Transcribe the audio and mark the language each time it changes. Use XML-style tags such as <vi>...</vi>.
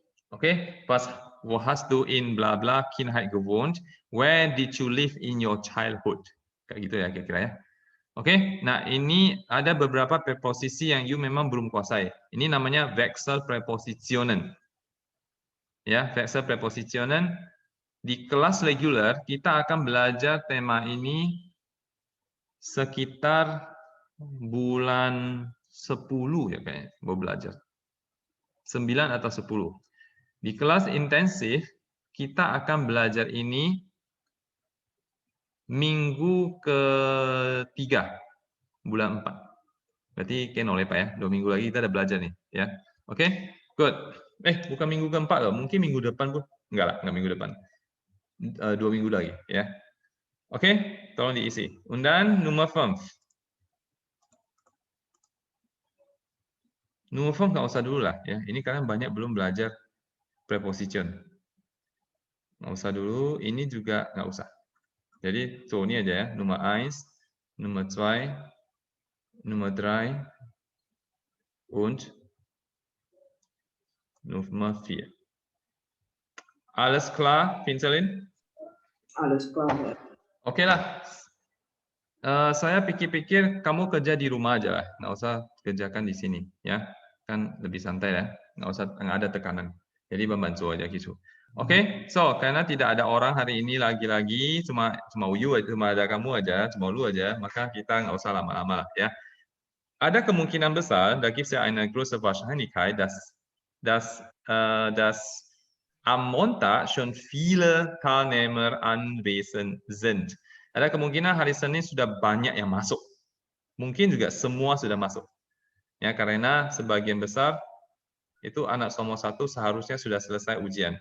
<de>Oke, was hast du in bla bla Kindheit gewohnt?</de> <en>Where did you live in your childhood?</en> <id>Kayak gitu ya kira-kira ya. Oke, nah ini ada beberapa preposisi yang you memang belum kuasai. Ini namanya Wechselpräpositionen. Ya, Wechselpräpositionen. Di kelas reguler kita akan belajar tema ini sekitar bulan 10 ya kayaknya mau belajar. 9 atau 10. Di kelas intensif kita akan belajar ini minggu ketiga bulan 4. Berarti kenol ya Pak ya. 2 minggu lagi kita ada belajar nih ya. Oke, good. Bukan minggu keempat loh, mungkin minggu depan Bu. Enggak lah, enggak minggu depan. 2 minggu lagi ya. Oke, tolong diisi.</id> <de>Und Nummer 5.</de> <id>Nummer 5 nggak usah dulu lah ya. Ini kalian banyak belum belajar preposition. Nggak usah dulu, ini juga nggak usah. Jadi tuh ini aja ya.</id> <de>Nummer 1, Nummer 2, Nummer 3 und Nummer 4. Alles klar, Pinselin? Alles klar.</de> <id>Oke lah. Saya pikir-pikir kamu kerja di rumah aja lah. Nggak usah kerjakan di sini ya. Kan lebih santai ya. Nggak ada tekanan. Jadi membantu aja gitu. Oke, so karena tidak ada orang hari ini lagi-lagi cuma Uyu, cuma ada kamu aja, cuma lu aja, maka kita nggak usah lama-lama ya. Ada kemungkinan besar,</id> <de>da gibt es ja eine große Wahrscheinlichkeit, dass am Montag schon viele Teilnehmer anwesend sind.</de> <id>Ada kemungkinan hari Senin sudah banyak yang masuk. Mungkin juga semua sudah masuk. Ya, karena sebagian besar itu anak nomor 1 seharusnya sudah selesai ujian.</id>